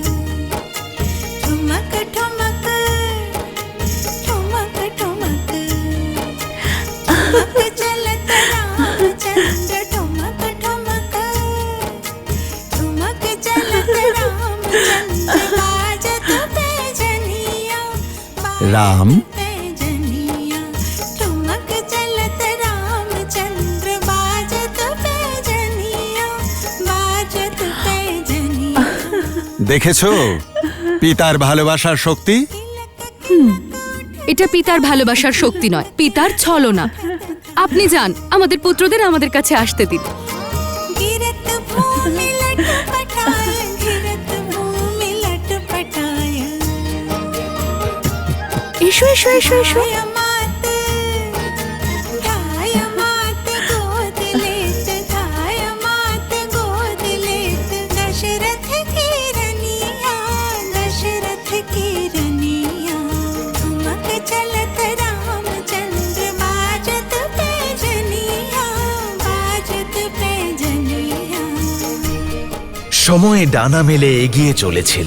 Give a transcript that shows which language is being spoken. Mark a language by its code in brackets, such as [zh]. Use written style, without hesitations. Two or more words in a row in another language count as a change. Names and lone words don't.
[hi] ठुमक ठुमक ठुमक ठुमक ठुमक चलत रामचंद्र ठुमक ठुमक ठुमक चलत रामचंद्र बाजत पैजनिया [bn] রাম, [hi] पैजनिया ठुमक चलत रामचंद्र बाजत पैजनिया बाजत पैजनिया। [bn] দেখেছো পিতার ভালোবাসার শক্তি? এটা পিতার ভালোবাসার শক্তি নয়, পিতার ছলনা। আপনি যান, আমাদের পুত্রদের আমাদের কাছে আসতে দিন। [hi] गिरत भूमि लटपटाय गिरत भूमि लटपटाय [bn] এসো এসো এসো এসো। [hi] धाय मात गोद लेत धाय मात गोद लेत दशरथ की रनिया दशरथ की रनिया ठुमक चलत रामचंद्र बाजत पैजनिया बाजत पैजनिया। [bn] সময়ে ডানা মেলে এগিয়ে চলেছিল।